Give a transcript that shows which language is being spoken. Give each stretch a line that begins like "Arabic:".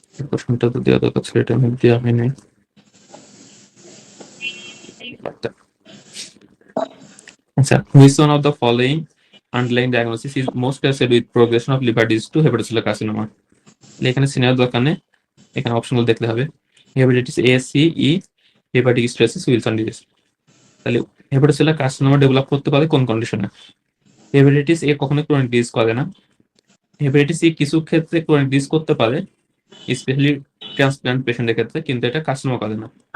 Bangla: প্রশ্নটা তো দেওয়া দরকার ছিল, এটা আমি দেওয়া হয়নি।
English: আচ্ছা, which one of the following underlying diagnosis is most associated with progression of liver disease to hepatocellular carcinoma?
Bangla: এখানে সিনিয়র দরকার নেই, এখানে অপশনগুলো দেখতে হবে। Hepatitis A, C, E, hepatic stasis, Wilson disease. তাহলে হেপাটোসেলুলার কার্সিনোমা ডেভেলপ করতে পারে কোন কন্ডিশনে? হেপাটাইটিস এ কখনো ক্রনিক ডিজিজ করে না। হেপাটাইটিস ই কিছু ক্ষেত্রে ক্রনিক ডিজিজ করতে পারে, স্পেশালি ট্রান্সপ্লান্ট পেশেন্টের ক্ষেত্রে, কিন্তু এটা কার্সিনোমা করে না।